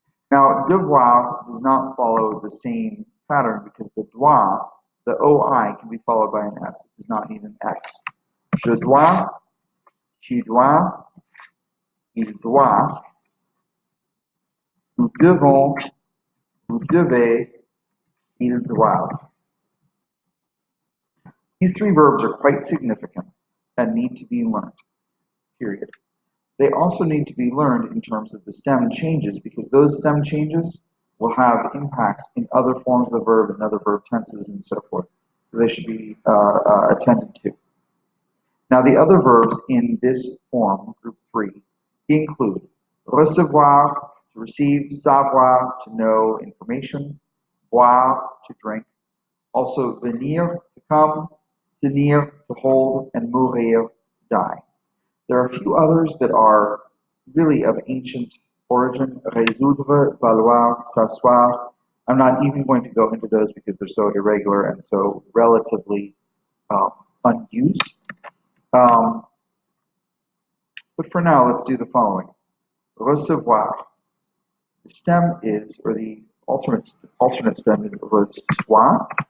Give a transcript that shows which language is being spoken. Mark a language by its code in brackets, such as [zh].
[en] Now, devoir does not follow the same pattern because the doit, the OI, can be followed by an S. It does not need an X. [fr] Je dois, tu dois, il doit, nous devons, vous devez, ils doivent. [en] These three verbs are quite significant and need to be learned, period. They also need to be learned in terms of the stem changes because those stem changes will have impacts in other forms of the verb and other verb tenses and so forth. So they should be attended to. Now the other verbs in this form, group 3, include recevoir, to receive, savoir, to know information, boire, to drink, also venir, to come, tenir, to hold, and mourir, to die. There are a few others that are really of ancient origin, résoudre, valoir, s'asseoir. I'm not even going to go into those because they're so irregular and so relatively unused. Um, but for now, let's do the following. Recevoir. The stem is, or the alternate stem is reçoit.